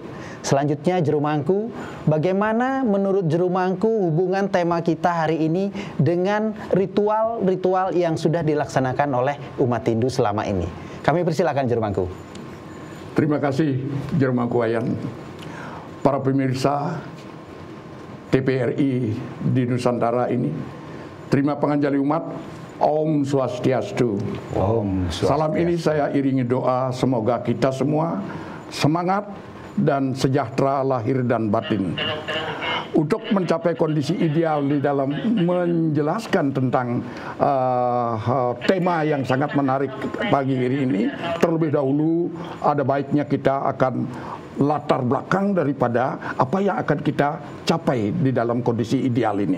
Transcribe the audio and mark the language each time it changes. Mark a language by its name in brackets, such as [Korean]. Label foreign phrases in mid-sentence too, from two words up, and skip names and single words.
[Indonesian] Selanjutnya, Juru Mangku, bagaimana menurut Juru Mangku hubungan tema kita hari ini dengan ritual-ritual yang sudah dilaksanakan oleh umat Hindu selama ini? Kami persilakan, Juru Mangku. Terima kasih, Juru Mangku Wayan. Para pemirsa TVRI di Nusantara ini, terima penganjali umat. [Sanskrit] Om Swastiastu. Om Swastiastu. [Indonesian] Salam ini saya iringi doa semoga kita semua semangat dan sejahtera lahir dan batin. Untuk mencapai kondisi ideal di dalam menjelaskan tentang tema yang sangat menarik pagi hari ini, terlebih dahulu ada baiknya kita akan latar belakang daripada apa yang akan kita capai di dalam kondisi ideal ini.